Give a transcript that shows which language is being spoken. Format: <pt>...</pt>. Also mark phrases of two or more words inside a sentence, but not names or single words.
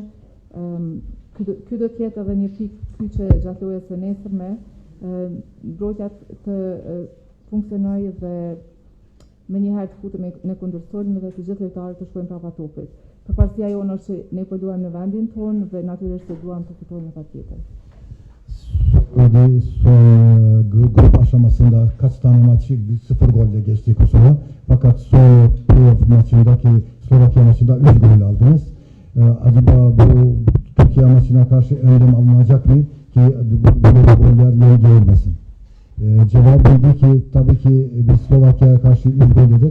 <sq>Ky do të jetë edhe një pikë kyçe gjatë lojës së nesërme, mbrojtja të funksionojë dhe me njëherë të futemi në kundërsulm dhe të gjithë lojtarët të shkojnë prapa topit. Përparësia jonë është që ne po luajmë në vendin tonë dhe natyrisht se duam të fitojmë patjetër.</sq> <tr>Grup aşamasında kaç tane maçı 0 golle geçti Kosova. Fakat son playoff maçındaki Slovakya maçında 3 gol aldınız. Acaba bu Türkiye maçına karşı önlem alınacak mı ki böyle goller yeni gelmesin? Cevabıydı ki tabii ki biz Slovakya'ya karşı 3 gol yedik.</tr>